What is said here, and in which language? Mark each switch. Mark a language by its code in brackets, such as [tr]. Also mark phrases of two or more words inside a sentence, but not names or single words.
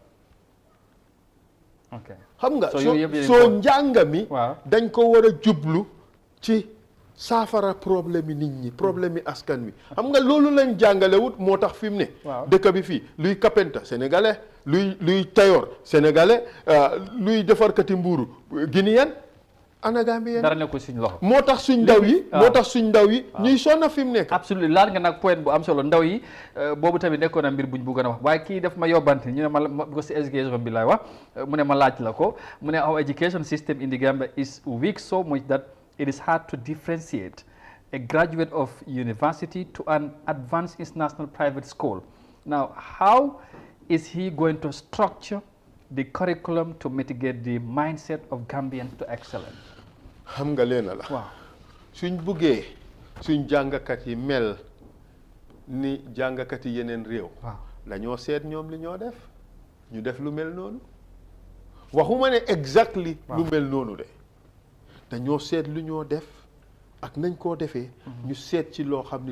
[wo] xam nga soo njàng mi dañ ko war a jublu ci saafara problème yi nit ñi problème yi askan wi xam nga loolu lañ jàngalewut moo tax fi mu ne dëkk bi fii luy kapenta sénégalais luy [fr] tailleur sénégalais [wo] luy defarkati mbuuru guinéen ana Gambien dara nekkul suñ loxo moo tax suñ ndaw yi ñuy sonna fi mu nekk absolument laal nga nag point bu am solo ndaw yi boobu tamit nekkoon na mbir buñ bëgg a wax waaye kii daf ma yóbbante ñu ne ma ko si education bi laay wax mu ne ma laaj la ko mu ne [en] our education system in the Gambia is weak so much that it is hard to differentiate a graduate of university to an advanced international private school. Now, how is he going to structure the curriculum to mitigate the mindset of Gambians to excellence? [wo] xam nga leena la waaw suñ buggee suñ jàngakat yi mel ni jàngakat yi yeneen réew dañoo seet ñoom li ñoo def ñu def lu mel noonu waxuma ne exactly lu mel noonu de dañoo seet lu ñoo def ak nañ koo defee ñu seet ci loo xam ne